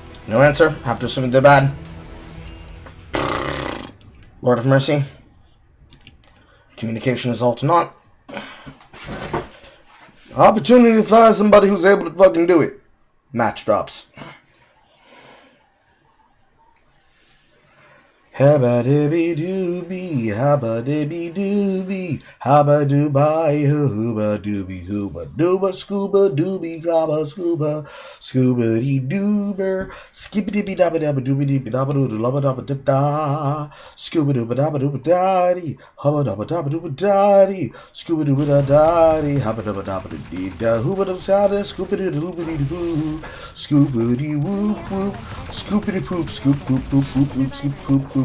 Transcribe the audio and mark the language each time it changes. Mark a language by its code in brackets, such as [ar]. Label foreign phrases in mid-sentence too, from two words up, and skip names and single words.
[en] No answer. Have to assume they're bad. Lord of Mercy. Communication is all to naught. Opportunity to find somebody who's able to fucking do it. Match drops. Habba dibby dooby, habba dibby dooby, habba dooby hooba dooby hooba dooba scuba dooby gabba scuba scuba dee doober skippity dabba dabba dooby dee dabba doo dabba dabba da da scuba dooba dabba dooba daddy hubba dabba dabba dooba daddy scuba dooba da daddy habba dabba dabba dee da hooba da sada scuba doo dooba dee doo scuba dee whoop whoop scoopity poop scoop poop poop poop poop scoop poop poop.